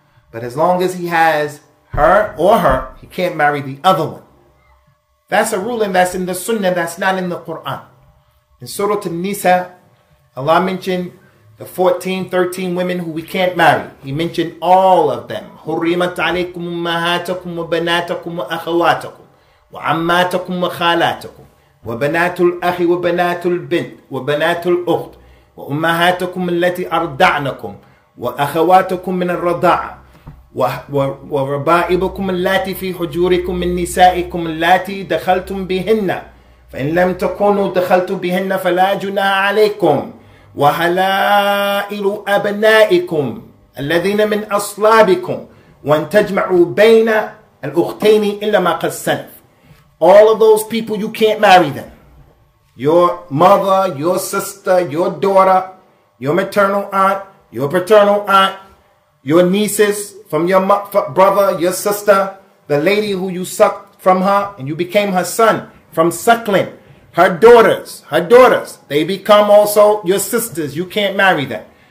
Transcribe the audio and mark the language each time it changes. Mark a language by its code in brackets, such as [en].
[en] But as long as he has her, he can't marry the other one. That's a ruling that's in the Sunnah, that's not in the Quran. In Surah An-Nisa, Allah mentioned the 13 women who we can't marry. He mentioned all of them. [ar] حُرِّمَتْ عَلَيْكُمْ أُمَّهَاتُكُمْ وَبَنَاتُكُمْ وَأَخَوَاتُكُمْ وَعَمَّاتُكُمْ وَخَالَاتُكُمْ وَبَنَاتُ الْأَخِ وَبَنَاتُ الْبِنْتِ وَبَنَاتُ الْأُخْتِ وَأُمَّهَاتُكُمْ الَّتِي أَرْضَعْنَكُمْ وَأَخَوَاتُكُمْ مِنَ الرَّضَاعَةِ وربائبكم اللاتي في حجوركم من نسائكم اللاتي دخلتم بهن فإن لم تكونوا دخلتم بهن فلا جناح عليكم وحلائل أبنائكم الذين من أصلابكم وأن تجمعوا بين الأختين إلا ما قد سلف. [en] All of those people, you can't marry them. Your mother, your sister, your daughter, your maternal aunt, your paternal aunt, your nieces from your brother, your sister, the lady who you sucked from her and you became her son from suckling, her daughters, they become also your sisters. You can't marry them.